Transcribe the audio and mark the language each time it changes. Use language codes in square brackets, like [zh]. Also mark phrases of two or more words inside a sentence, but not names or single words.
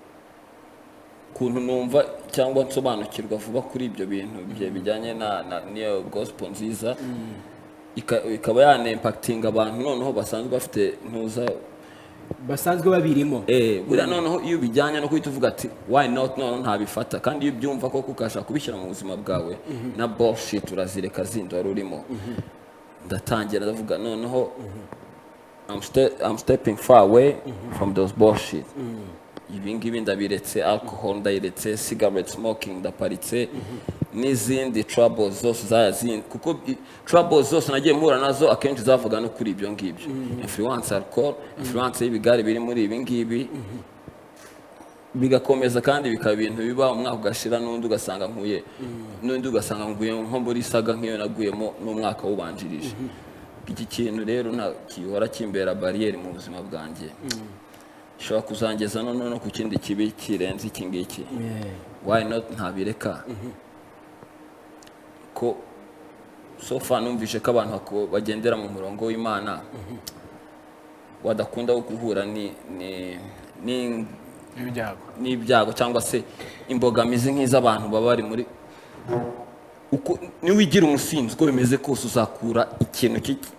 [rw] kuntu numva cyangwa nsobanukirwa vuba kuri ibyo bintu bijyanye niyo gospel nziza ikaba yanempactinga abantu noneho basanzwe bafite ntuza basanzwe babirimo buriya noneho iyo bijyanye no kuhita uvuga ati [en] why not [rw] noneho ntabifata kandi iyo ubyumva ko ukashaka kubishyira mu buzima bwawe na bullshit urazireka zindi wari urimo ndatangira ndavuga noneho [en] I'm stepping far away from those bullshit [rw] ibingibi ndabiretse alcohol ndayiretse [en] cigarette smoking [rw] ndaparitse n'izindi troubles zose zayazindi kuko troubles zose nagiye mpura nazo akenshi zavuga no kuri ibyo ngibyo influence alcohol influence y'ibigari biri muri ibi ngibi bigakomeza kandi bikaba ibintu biba umwaka ugashira n'undi ugasanga nguye nko muri saga nk'iyo naguyemo n'umwaka wubanjirije iki kintu rero nta kihora kimbera barriere mu buzima bwanjye shobora kuzangeza no ku kindi kibi kirenze iki ngiki [en] why not [rw] ntabireka ko [en] so far [rw] numvishe ko abantu bagendera mu murongo w'Imana wadakunda guhura n'ibyago cyangwa se imbogamizi nk'iz'abantu baba bari muri uko niwigira umusinzi uko bimeze kose uzakura ikintu